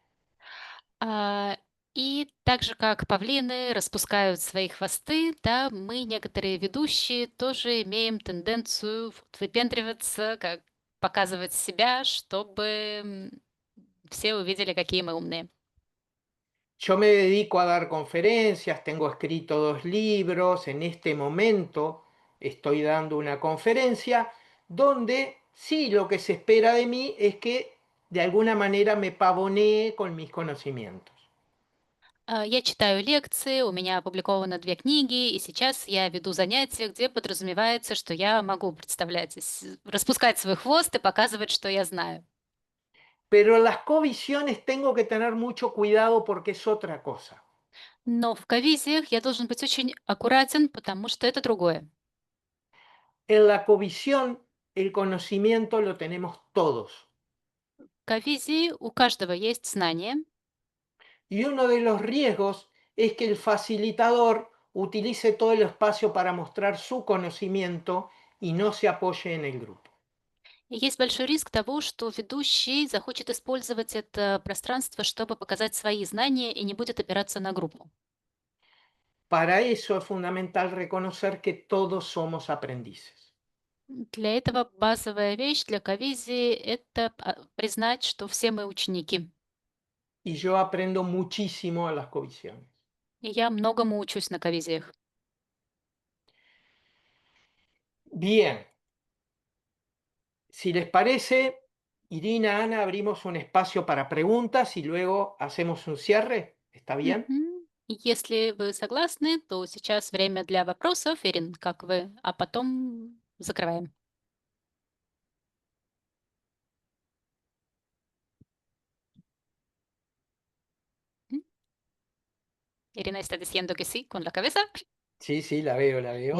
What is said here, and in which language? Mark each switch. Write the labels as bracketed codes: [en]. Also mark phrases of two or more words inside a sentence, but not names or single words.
[ru] А, и так же, как павлины распускают свои хвосты, да, мы, некоторые ведущие, тоже имеем тенденцию вот выпендриваться, как показывать себя, чтобы все увидели, какие мы умные. [es] Yo me dedico a dar conferencias, tengo escrito 2 libros, en este momento estoy dando una conferencia donde sí lo que se espera de mí es que de alguna manera me pavonee con mis conocimientos. [ru] Я читаю лекции, у меня опубликовано 2 книги, и сейчас я веду занятия, где подразумевается, что я могу представлять, распускать свой хвост и показывать, что я знаю. [es] Pero las covisiones tengo que tener mucho cuidado porque es otra cosa. [ru] Но в ковизиях я должен быть очень аккуратен, потому что это другое. [es] En la covisión el conocimiento lo tenemos todos. [ru] В ковизии у каждого есть знание, [es] Y uno de los riesgos es que el facilitador utilice todo el espacio para mostrar su conocimiento y no se apoye en el grupo. [ru] и есть большой риск того, что ведущий захочет использовать это пространство, чтобы показать свои знания и не будет опираться на группу. [es] Para eso es fundamental reconocer que todos somos aprendices. [ru] Для этого базовая вещь для ковизии — это признать, что все мы ученики. [es] Y yo aprendo muchísimo a las covisiones. [ru] И я многому учусь на ковизиях. [es] Bien, si les parece, Irina, Ana, abrimos un espacio para preguntas y luego hacemos un cierre. ¿Está bien? Мгм. [ru] И если вы согласны, то сейчас время для вопросов. Ирин, как вы? А потом закрываем. М? [es] Irina está diciendo que sí con la cabeza. Sí, sí, la veo, la veo.